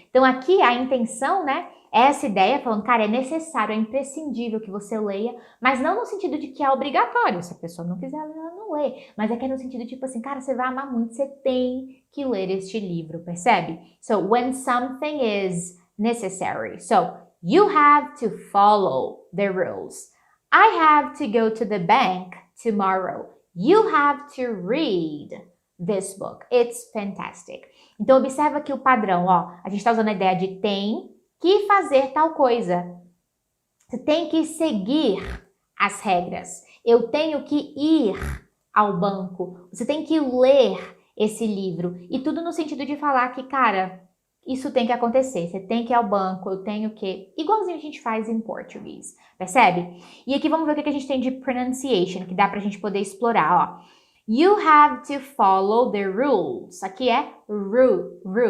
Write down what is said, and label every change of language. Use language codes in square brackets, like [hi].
[pt] Então, aqui a intenção, né, é essa ideia, falando, cara, é necessário, é imprescindível que você leia, mas não no sentido de que é obrigatório. Se a pessoa não quiser ler, ela não lê. Mas é que é no sentido, tipo assim, cara, você vai amar muito, você tem que ler este livro, percebe? [en] So, when something is necessary. So, you have to follow the rules. I have to go to the bank tomorrow. You have to read this book. It's fantastic. [pt] Então, observa aqui o padrão, ó. A gente está usando a ideia de tem que fazer tal coisa. Você tem que seguir as regras. Eu tenho que ir ao banco. Você tem que ler esse livro. E tudo no sentido de falar que, cara, isso tem que acontecer. Você tem que ir ao banco, eu tenho que... Igualzinho a gente faz em português. Percebe? E aqui vamos ver o que a gente tem de pronunciation, que dá pra gente poder explorar, ó. [en] You have to follow the rules. [pt] Aqui é [en] rules.